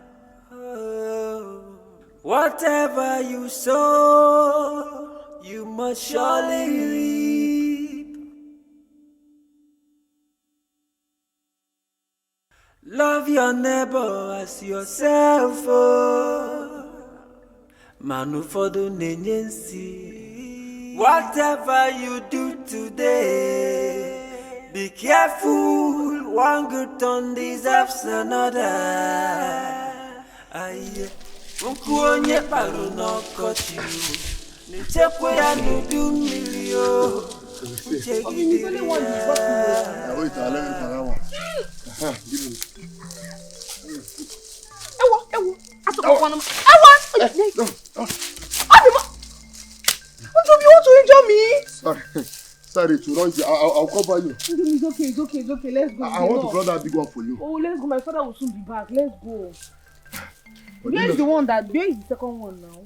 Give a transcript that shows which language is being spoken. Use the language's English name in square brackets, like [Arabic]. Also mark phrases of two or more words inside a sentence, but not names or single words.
[English] Whatever you sow, you must surely reap. Love your neighbor as yourself. [Igbo] Man ụfọdụ na-enye nsi. [English] Whatever you do today, be careful. One good turn deserves another. Aye, [Igbo] unku onye paru n'ọkọchị, n'echekwa ya n'udu mmiri o. Ewo, asọkwa na [English] Don't you want to injure me? Sorry, to run you. I'll cover you. It's okay. Let's go. I want to draw that big one for you. Oh, let's go. My father will soon be back. Let's go. Where is the second one now?